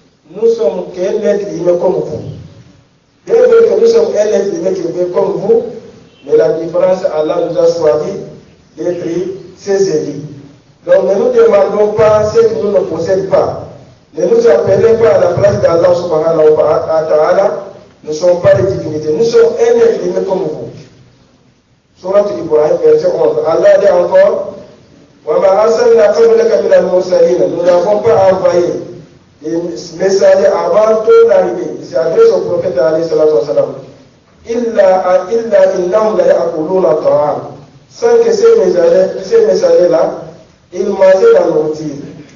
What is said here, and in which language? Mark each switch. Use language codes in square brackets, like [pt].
[fr] Nous sommes qu'un être humain comme vous. Bien vrai que nous sommes un être humain comme vous, mais la différence, Allah nous a choisi d'être ses élus. Donc ne nous demandons pas ce que nous ne possédons pas. Ne nous appelez pas à la place d'Allah subhanahu wa ta'ala. Nous ne sommes pas des divinités. Nous sommes un être humain comme vous. Surat Ibrahim, verset 11. Allah dit encore, [ar] وَمَا أَرْسَلْنَا قَبْلَكَ مِنَ الْمُرْسَلِينَ. [fr] Nous n'avons pas envoyé des messagers avant ton arrivée. Il s'adresse au prophète alayhi salatu wa salam. [ar] إِلَّا إِنَّهُمْ لَا يَأْكُلُونَ الطَّعَامَ. [fr] Sans que ces messagers-là, ils mangeaient la nourriture.